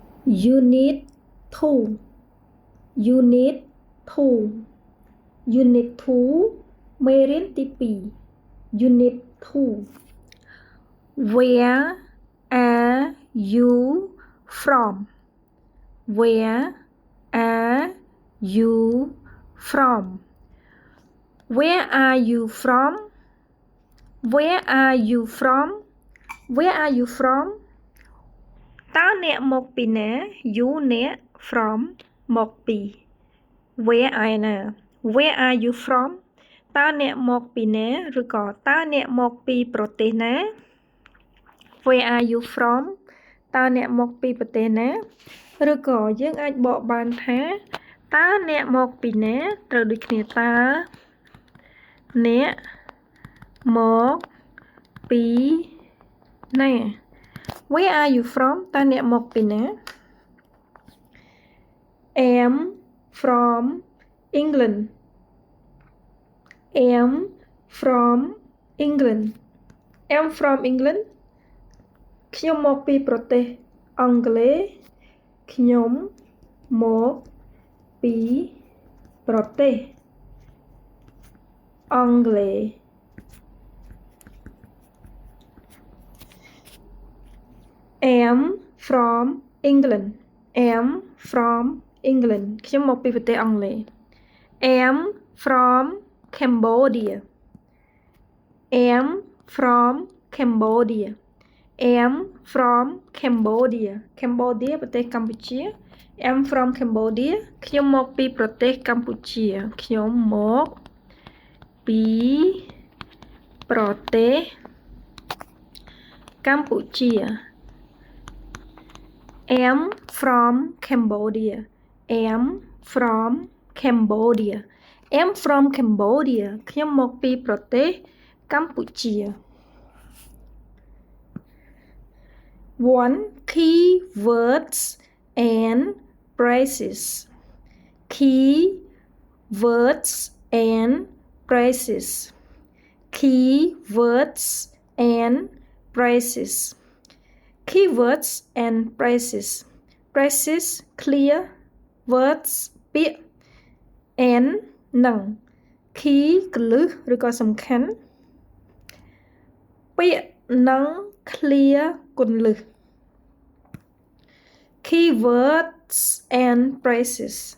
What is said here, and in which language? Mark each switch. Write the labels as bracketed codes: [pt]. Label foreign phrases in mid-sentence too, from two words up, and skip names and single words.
[en] Unit 2 Unit 2 Unit 2 [km] មេរៀនទី2 [en] Unit 2 Where are you from? Where are you from? Where are you from? Where are you from? Where are you from? [km] តើអ្នកមកពីណា You អ្នក from មកពី Where ឯណា [en] Where are you from? [km] តើអ្នកមកពីណាឬក៏តើអ្នកមកពីប្រទេសណា [en] Where are you from? [km] តើអ្នកមកពីប្រទេសណាឬក៏យើងអាចបកបានថាតើអ្នកមកពីណាត្រូវដូចគ្នាតើអ្នកមកពីណា [en] Where are you from? [km] តើអ្នកមកពីណា [en] Am from England. Am from England. Am from England. [km] ខ្ញុំមកពីប្រទេសអង់គ្លេសខ្ញុំមកពីប្រទេសអង់គ្លេស [en] Am from England. Am from England. [km] ខ្ញុំមកពីប្រទេសអង់គ្លេស [en] Am from Cambodia. Am from Cambodia. Am from Cambodia. Cambodia [km] ប្រទេសកម្ពុជា [en] Am from Cambodia [km] ខ្ញុំមកពីប្រទេសកម្ពុជាខ្ញុំមកពីប្រទេសកម្ពុជា [en] Am from Cambodia. Am from Cambodia. Am from Cambodia [km] ខ្ញុំមកពីប្រទេសកម្ពុជា 1. [en] Key words and phrases. Key words and phrases. Key words and phrases. Keywords and phrases. Phrases clear words ពាក្យ and និង key [km] គន្លឹះឬក៏សំខាន់ពាក្យនិង [en] clear គន្លឹះ Keywords and phrases.